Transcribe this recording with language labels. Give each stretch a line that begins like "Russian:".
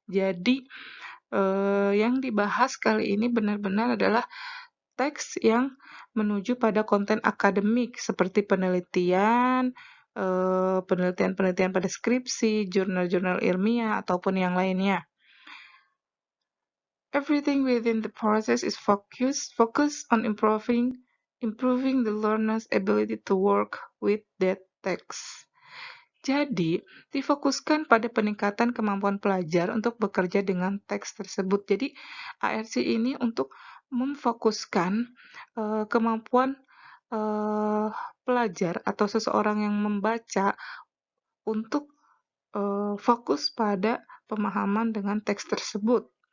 Indonesian: Jadi, yang dibahas kali ini benar-benar adalah teks yang menuju pada konten akademik seperti penelitian, penelitian-penelitian pada skripsi, jurnal-jurnal ilmiah, ataupun yang lainnya.
English: Everything within the process is focused on improving the learner's ability to work with that text.
Indonesian: Jadi, difokuskan pada peningkatan kemampuan pelajar untuk bekerja dengan teks tersebut. Jadi, ARC ini untuk memfokuskan kemampuan pelajar atau seseorang yang membaca untuk fokus pada pemahaman dengan teks tersebut.